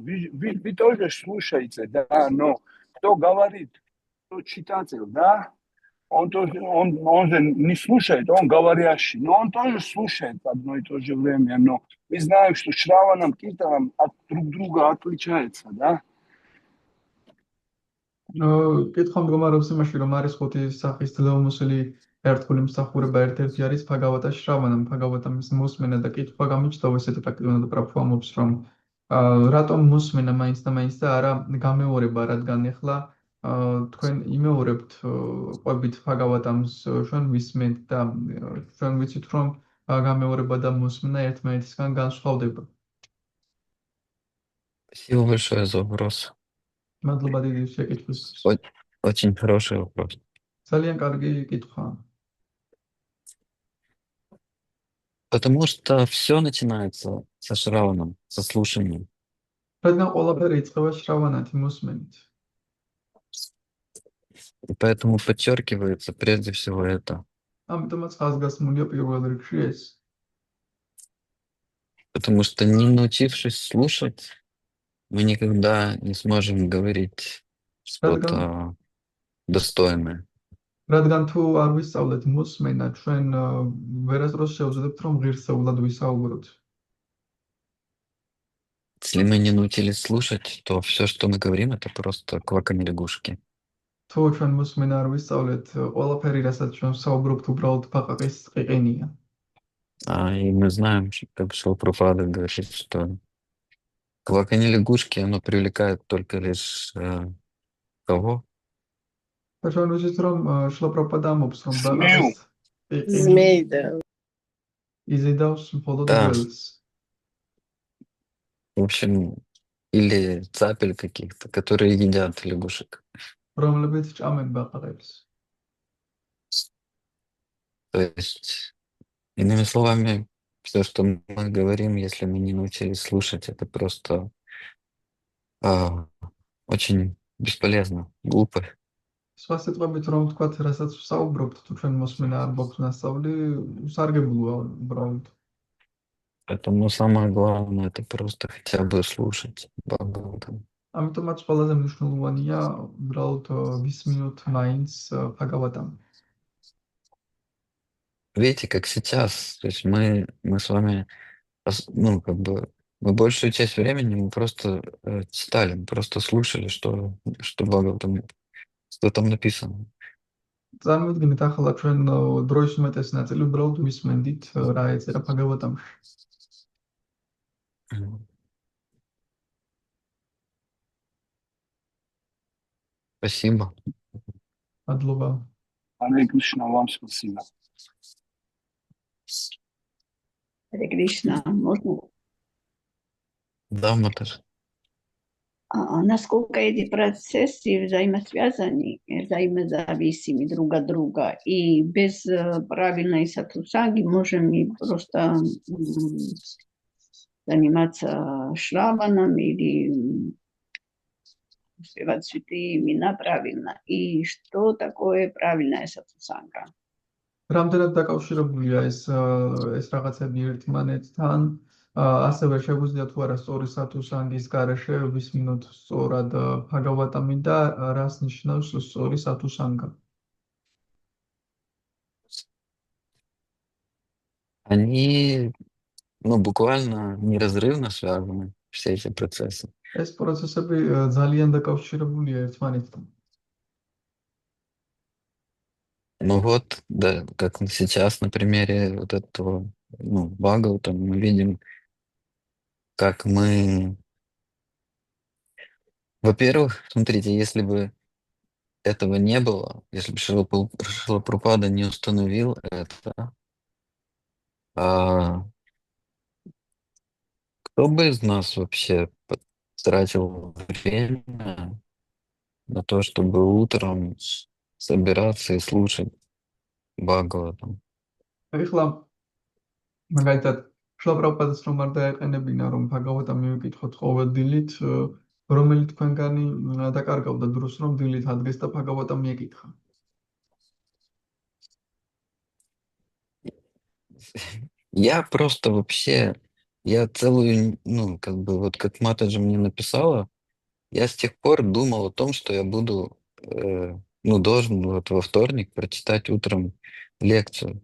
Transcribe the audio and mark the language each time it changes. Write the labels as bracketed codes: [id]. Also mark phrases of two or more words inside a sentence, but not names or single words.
[ru] Вы тоже слушаете, да, но кто говорит, кто читатель, да? Он же не слушает, он говорящий, но он тоже слушает в одно и то же время. Но мы знаем, что Шраванам, Киртанам от друг друга отличается, да? [ka] კითხვა მდგომარეობს იმაში, რომ არის 5 სახის ძლევმოსილი ერთგული მსახურება, ერთ-ერთი არის ბჰაგავატა შრავანა, ბჰაგავატამის მოსმენა და კითხვა გამიჩნდა ესეთი პრაქტიკულად პროფორმობს, რომ რატომ მოსმენა მაინც და მაინც და არა გამეორება, რადგან ახლა თქვენ იმეორებთ ყვებით ბჰაგავატამს, ჩვენ ვისმენთ და ჩვენ ვიცით, რომ გამეორება და მოსმენა ერთმანეთისგან განსხვავდება. [ru] Спасибо большое за вопрос. [ka] მადლობა დიდი შეკითხვისთვის. [ru] Очень хороший вопрос. [ka] ძალიან კარგი კითხვაა. [ru] Потому что все начинается со Шраваном, со слушанием. [ka] რადგან ყველაფერი იწყება შრავანათი მოსმენით. [ru] И поэтому подчеркивается прежде всего это. [ka] ამიტომაც ხაზგასმულია პირველ რიგში ეს. [ru] Потому что не научившись слушать, мы никогда не сможем говорить что-то достойное. [ka] რადგან თუ არ ვისწავლეთ მოსმენა, ჩვენ ვერასდროს შევძლებთ, რომ ღირსეულად ვისაუბროთ. [ru] Если мы не научились слушать, то все, что мы говорим, это просто кваканье лягушки. [ka] თუ ჩვენ მოსმენა არ ვისწავლეთ, ყველაფერი, რასაც ჩვენ ვსაუბრობთ, уბრალოდ ბაყაყის ყიყინია. [ru] И мы знаем, как Шилапрабхупада говорит, что кваканье лягушки, оно привлекает только лишь кого? [ka] და ჩვენ ვიცით, რომ შილაპრაბჰუპადა ამბობს, რომ [ru] Змею. [ka] ბაყაყის [ru] Змей, да. [ka] იზიდავს მხოლოდ [ru] Да, [ka] გველს. [ru] в общем, или цапель каких-то, которые едят лягушек. [ka] რომლებიც ჭამენ ბაყაყებს. [ru] То есть, иными словами, все, что мы говорим, если мы не научились слушать, это просто очень бесполезно, глупо. [ka] სხვა სიტყვებით რომ ვთქვათ, რასაც ვსაუბრობთ, თუ ჩვენ მოსმენა არ გვაქვს ნასწავლი, სარგებლოა უბრალოდ. [ru] Поэтому самое главное это просто хотя бы слушать Бхагаватам. [ka] ამიტომაც ყველაზე მნიშვნელოვანია უბრალოდ ვისმინოთ მაინც ბჰაგავატამ. [ru] Видите, как сейчас, то есть мы с вами, ну, как бы, мы большую часть времени мы просто читали, мы просто слушали, что Бхагаватам, что там написано. [ka] წარმოვიდგინეთ ახლა ჩვენ დროის უმეტეს ნაწილი უბრალოდ ვისმენდით რა ეწერა ბჰაგავატამში. [ru] Спасибо. [ka] მადლობა. [ru] Hare Krishna, вам спасибо. Харе Кришна, можно? Да, Маташ. Насколько эти процессы взаимосвязаны, взаимозависимы друг от друга, и без правильной сатусанги можем и просто заниматься шраваном или успевать святые имена правильно. И что такое правильная сатусанга? [ka] რამდენად დაკავშირებულია ეს რაღაცები ერთმანეთთან, ასევე შეგვიძლია თუ არა სწორი სათუსანგის გარეშე ვისმინოთ სწორად ბჰაგავატამი და რას ნიშნავს სწორი სათუსანგა? [ru] Они, ну, буквально неразрывно связаны, все эти процессы. [ka] ეს პროცესები ძალიან დაკავშირებულია ერთმანეთთან. [ru] Ну вот, да, как сейчас на примере вот этого, ну, Бхагаватам мы видим, как мы... Во-первых, смотрите, если бы этого не было, если бы Шрила Прабхупада не установил это, кто бы из нас вообще тратил время на то, чтобы утром собираться и слушать Бхагаватам? [ka] ეხლა მაგალითად შლაპრაპადეს რომ არ დაეყენებინა რომ ბჰაგავატამი მივიკითხოთ ყოველ დილით, რომელი თქვენგანი დაკარგავდა დროს რომ დილით ადგეს და ბჰაგავატამი ეკითხა? [ru] Я просто вообще, я целую, ну, как бы, вот как Матаджи мне написала, я с тех пор думал о том, что я буду, ну, должен вот во вторник прочитать утром лекцию.